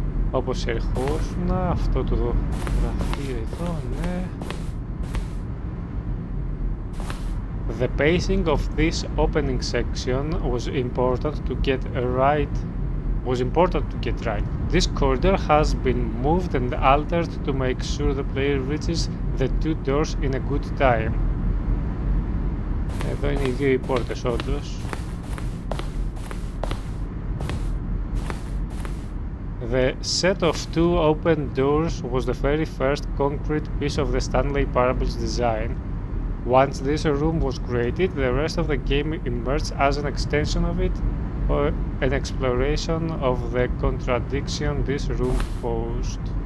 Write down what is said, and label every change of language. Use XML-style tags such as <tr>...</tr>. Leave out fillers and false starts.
<el>Όπως ερχόσουν, αυτό το γραφείο εδώ, ναι.</el> <en>The pacing of this opening section was important to get right. This corridor has been moved and altered to make sure the player reaches the two doors in a good time.</en> <el>Εδώ είναι οι δύο οι πόρτες, όντως.</el> <en>The set of two open doors was the very first concrete piece of the Stanley Parable's design. Once this room was created, the rest of the game emerged as an extension of it, or an exploration of the contradiction this room posed.</en>